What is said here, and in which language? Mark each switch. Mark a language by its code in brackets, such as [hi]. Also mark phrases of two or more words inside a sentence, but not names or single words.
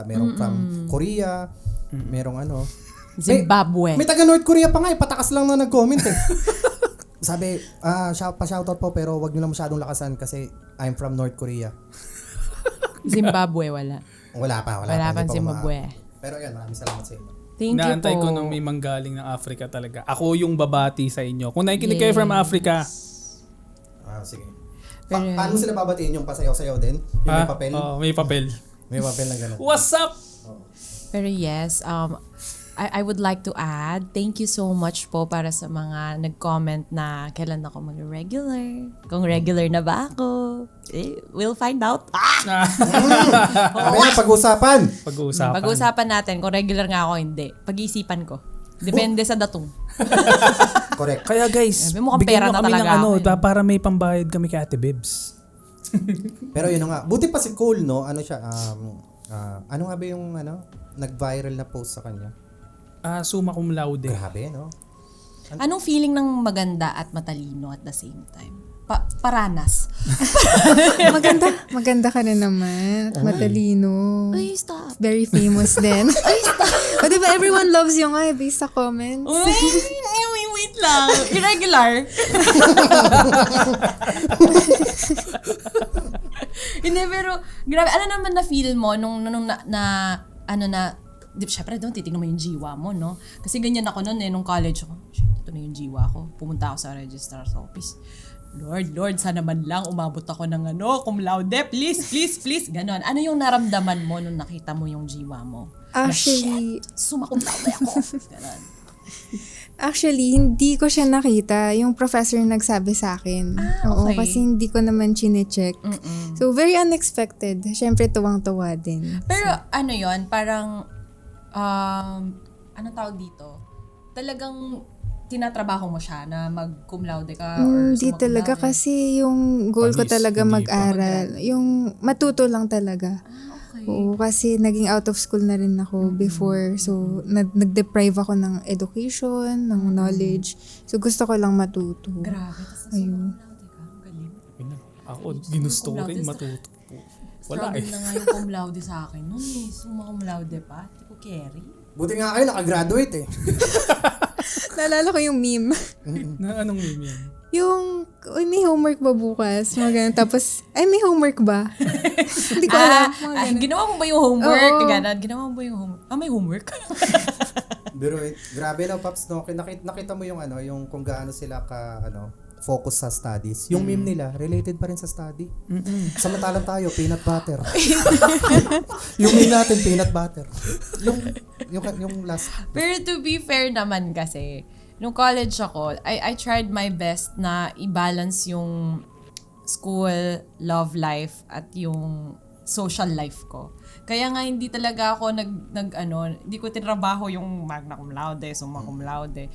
[tl] Merong from Korea, merong Zimbabwe. May taga North Korea pa nga patakas lang na nag-comment eh. Sabi, pa-shoutout po pero wag niyo lang masyadong lakasan kasi [en] I'm from North Korea. [tl] Zimbabwe, wala. Wala pa. Wala pang Zimbabwe. Pero yan, maraming salamat sa inyo. [en] Thank you [tl] Inaantay po. ko nung may manggaling ng Africa talaga. Ako yung babati sa inyo. Kung nakikinig kayo from Africa. Sige. Pero- Paano sila babatiin yung pasayaw-sayaw din? Yung may papel? Oo, may papel. May papel na gano'n. [en] What's up? [tl] Pero [en] yes, I would like to add, thank you so much [tl] po para sa mga nag-comment na kailan ako mag-regular. Kung regular na ba ako. [en] We'll find out. [tl] Mamaya pag-usapan! Pag-uusapan. Pag-uusapan natin kung regular nga ako hindi. Pag-iisipan ko. Depende sa datong. Correct. Kaya guys, Sabi mo, mukhang bigyan pera nyo na kami ng talaga ano, ako, para may pambayad kami kay Ate Bibs. Pero yun na nga. Buti pa si Cole, no? Ano siya? Ano nga ba yung nag-viral na post sa kanya? [la] Summa cum laude. [tl] Grabe, no? Anong feeling ng maganda at matalino [en] at the same time? [tl] Paranas. Maganda ka rin naman. At matalino. Ay, stop. Very famous din. O diba [en] everyone loves you [tl] nga based sa comments? Wait lang. Irregular. Hindi, pero grabe. Ano naman na feel mo nung syempre doon titignan mo yung jiwa mo, no? Kasi ganyan ako noon nung college ako. Shit, ito na yung jiwa ko. Pumunta ako sa registrar's office. Lord, sana man lang umabot ako ng [la] cum laude. [tl] Please. Ganon. Ano yung naramdaman mo nung nakita mo yung jiwa mo? Actually, [la] Summa cum laude [tl] ako. Ganon. Actually, hindi ko siya nakita. Yung professor nagsabi sa akin. Oo, okay. kasi hindi ko naman chinecheck. [en] So, very unexpected. [tl] Siyempre, tuwang-tuwa din. Pero ano yon parang, anong tawag dito? Talagang tinatrabaho mo siya na mag-cum laude ka or Hindi [la] summa cum [tl] talaga [la] laude? [tl] kasi yung goal ko Panis, talaga hindi pa. mag-aral. Yung matuto lang talaga. Okay. Oo, kasi naging [en] out of school [tl] na rin ako before. So, nag-deprive ako ng education, ng knowledge. So, gusto ko lang matuto. Grabe. Tapos Ayun. [la] summa cum laude [tl] ka. Ang galing. Ako, ginusto ko rin matuto po. Wala Struggle eh. na nga yung [la] cum laude [tl] sa akin. Noon [la] summa cum laude [tl] pa. Hindi ko carry. Buti nga kayo, nakagraduate eh. Naalala ko yung meme. Na anong meme yan? Yung, uy, may homework ba bukas? Mga ganun. Tapos, ay, may homework ba? Hindi ko alam. Mga ganun. Ginawa mo ba yung homework? Oo. Ganon. Ginawa mo ba yung homework? May homework? Pero grabe na, Paps, no? Nakita mo yung yung kung gaano sila focus sa studies. Yung meme nila, related pa rin sa study. Samantalang tayo, [en] peanut butter. [tl] Yung meme natin, [en] peanut butter. [tl] Yung last. Pero [en] to be fair [tl] naman kasi, nung college ako, [en] I tried my best [tl] na i-balance yung school, [en] love life, [tl] at yung [en] social life [tl] ko. Kaya nga hindi talaga ako hindi ko tinrabaho yung [la] magna cum laude, summa cum laude.